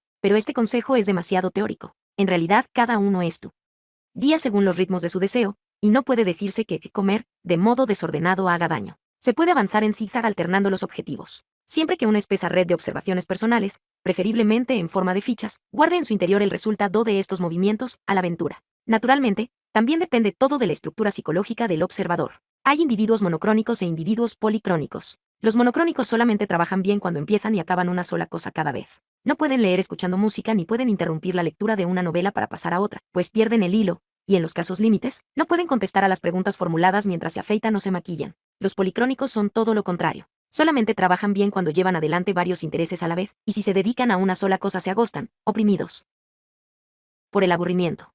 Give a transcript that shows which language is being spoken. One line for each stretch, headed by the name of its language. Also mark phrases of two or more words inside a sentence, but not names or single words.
Spanish: Pero este consejo es demasiado teórico. En realidad, cada uno es tú día según los ritmos de su deseo, y no puede decirse que comer de modo desordenado haga daño. Se puede avanzar en zigzag alternando los objetivos, siempre que una espesa red de observaciones personales, preferiblemente en forma de fichas, guarde en su interior el resultado de estos movimientos a la aventura. Naturalmente, también depende todo de la estructura psicológica del observador. Hay individuos monocrónicos e individuos policrónicos. Los monocrónicos solamente trabajan bien cuando empiezan y acaban una sola cosa cada vez. No pueden leer escuchando música ni pueden interrumpir la lectura de una novela para pasar a otra, pues pierden el hilo, y en los casos límites, no pueden contestar a las preguntas formuladas mientras se afeitan o se maquillan. Los policrónicos son todo lo contrario. Solamente trabajan bien cuando llevan adelante varios intereses a la vez, y si se dedican a una sola cosa se agostan, oprimidos por el aburrimiento.